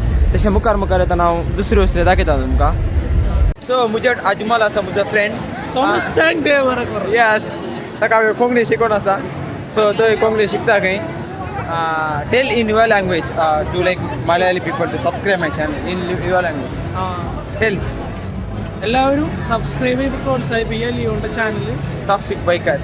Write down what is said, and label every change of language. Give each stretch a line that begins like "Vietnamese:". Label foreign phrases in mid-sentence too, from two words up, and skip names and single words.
Konkani: तशें मुखार येताना हांव दुसऱ्यो वस्तू दाखयता तुमकां. सो म्हजे अजमल आसा म्हजो फ्रेंड. यस ताका हांवें कोंकणी शिकोवन आसा. सो तो कोंकणी शिकता खंय.
English: Tell in your language to like Malayali people to subscribe my channel in your language. टेल.
Malayalam: എല്ലാവരും സബ്സ്ക്രൈബ് ചെയ്ത് പ്രോത്സാഹിപ്പിക്കുക ലിയോന്റെ ചാനൽ ടോക്സിക് ബൈക്കർ.